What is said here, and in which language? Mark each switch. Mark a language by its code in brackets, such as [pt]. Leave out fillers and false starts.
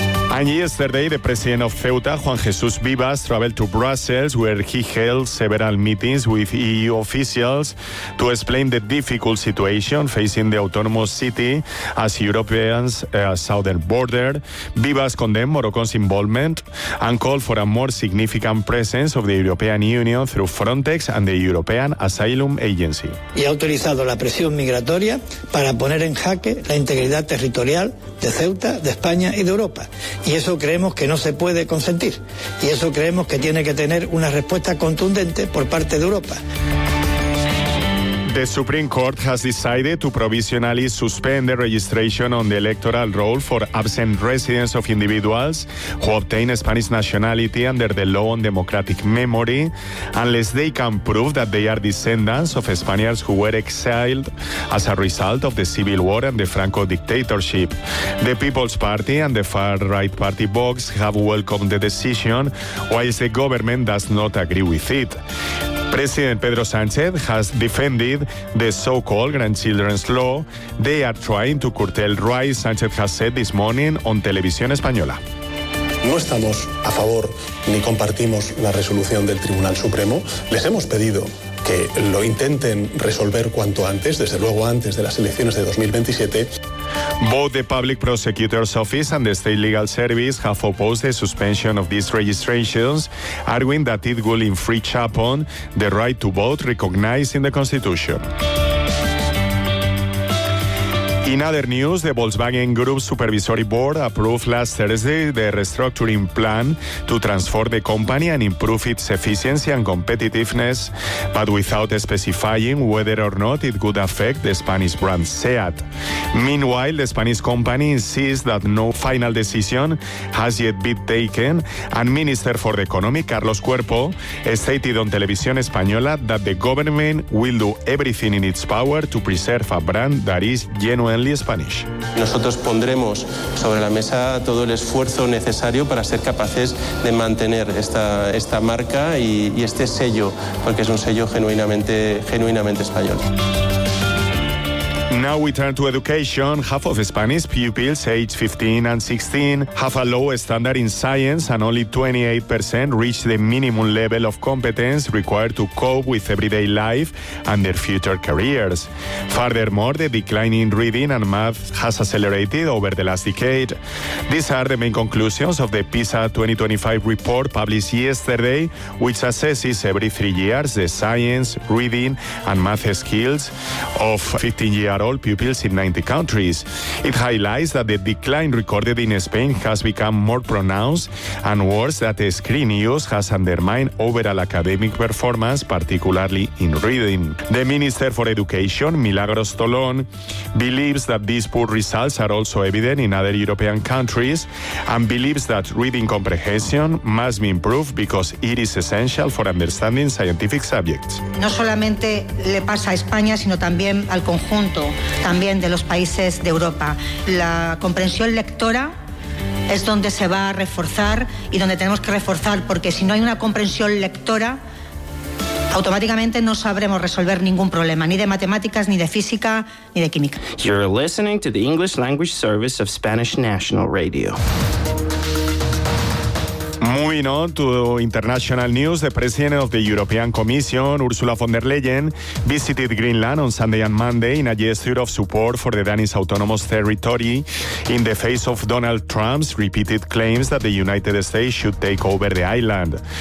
[en] And yesterday, the president of Ceuta, Juan Jesús Vivas, traveled to Brussels, where he held several meetings with EU officials to explain the difficult situation facing the autonomous city as Europeans southern border. Vivas condemned Morocco's involvement and called for a more significant presence of the European Union through Frontex and the European Asylum Agency. [es] Y ha utilizado la presión migratoria para poner en jaque la integridad territorial de Ceuta, de España y de Europa. Y eso creemos que no se puede consentir. Y eso creemos que tiene que tener una respuesta contundente por parte de Europa. [en] The Supreme Court has decided to provisionally suspend the registration on the electoral roll for absent residents of individuals who obtain Spanish nationality under the law on democratic memory, unless they can prove that they are descendants of Spaniards who were exiled as a result of the civil war and the Franco dictatorship. The People's Party and the far-right party Vox have welcomed the decision, whilst the government does not agree with it. President Pedro Sánchez has defended the so-called grandchildren's law. They are trying to curtail rights, Sánchez has said this morning on Televisión Española. [es] No estamos a favor ni compartimos la resolución del Tribunal Supremo. Les hemos pedido que lo intenten resolver cuanto antes, desde luego antes de las elecciones de 2027. [en] Both the Public Prosecutor's Office and the State Legal Service have opposed the suspension of these registrations, arguing that it will infringe upon the right to vote recognized in the Constitution. In other news, the Volkswagen Group Supervisory Board approved last Thursday the restructuring plan to transform the company and improve its efficiency and competitiveness, but without specifying whether or not it would affect the Spanish brand SEAT. Meanwhile, the Spanish company insists that no final decision has yet been taken, and Minister for the Economy, Carlos Cuerpo, stated on Televisión Española that the government will do everything in its power to preserve a brand that is genuine. Spanish. [es] Nosotros pondremos sobre la mesa todo el esfuerzo necesario para ser capaces de mantener esta marca y este sello, porque es un sello genuinamente español. [en] Now we turn to education. Half of Spanish pupils aged 15 and 16 have a low standard in science, and only 28% reach the minimum level of competence required to cope with everyday life and their future careers. Furthermore, the decline in reading and math has accelerated over the last decade. These are the main conclusions of the PISA 2025 report published yesterday, which assesses every 3 years the science, reading, and math skills of 15-year-olds. All pupils in 90 countries. It highlights that the decline recorded in Spain has become more pronounced and worse, that the screen use has undermined overall academic performance, particularly in reading. The Minister for Education, Milagros Tolón, believes that these poor results are also evident in other European countries and believes that reading comprehension must be improved because it is essential for understanding scientific subjects. [es] No solamente le pasa a España, sino también al conjunto también de los países de Europa. La comprensión lectora es donde se va a reforzar y donde tenemos que reforzar, porque si no hay una comprensión lectora, automáticamente no sabremos resolver ningún problema, ni de matemáticas, ni de física, ni de química. [en] You're listening to the English Language Service of Spanish National Radio. Moving on to international news, the President of the European Commission, Ursula von der Leyen, visited Greenland on Sunday and Monday in a gesture of support for the Danish Autonomous Territory in the face of Donald Trump's repeated claims that the United States should take over the island.